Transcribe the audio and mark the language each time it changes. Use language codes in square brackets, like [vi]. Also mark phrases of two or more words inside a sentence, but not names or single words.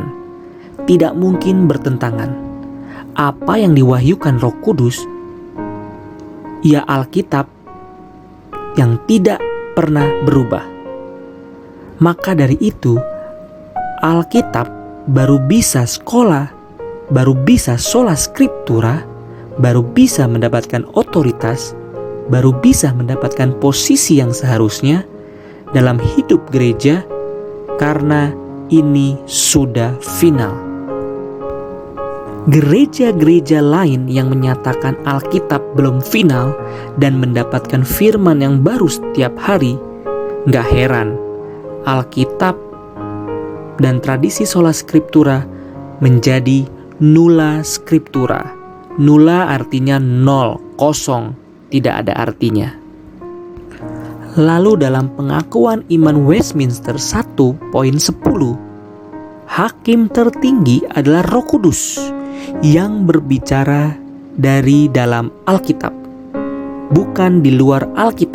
[id] Tidak mungkin bertentangan. Apa yang diwahyukan Roh Kudus, ya Alkitab yang tidak pernah berubah. Maka dari itu, Alkitab baru bisa sekolah, baru bisa [la] sola scriptura, [id] baru bisa mendapatkan otoritas, baru bisa mendapatkan posisi yang seharusnya dalam hidup gereja, karena ini sudah final. Gereja-gereja lain yang menyatakan Alkitab belum final dan mendapatkan firman yang baru setiap hari, gak heran Alkitab dan tradisi [la] sola scriptura [id] menjadi [la] nulla scriptura. [id] Nulla artinya nol, kosong, tidak ada artinya. Lalu dalam pengakuan iman Westminster 1.10, hakim tertinggi adalah Roh Kudus yang berbicara dari dalam Alkitab, bukan di luar Alkitab.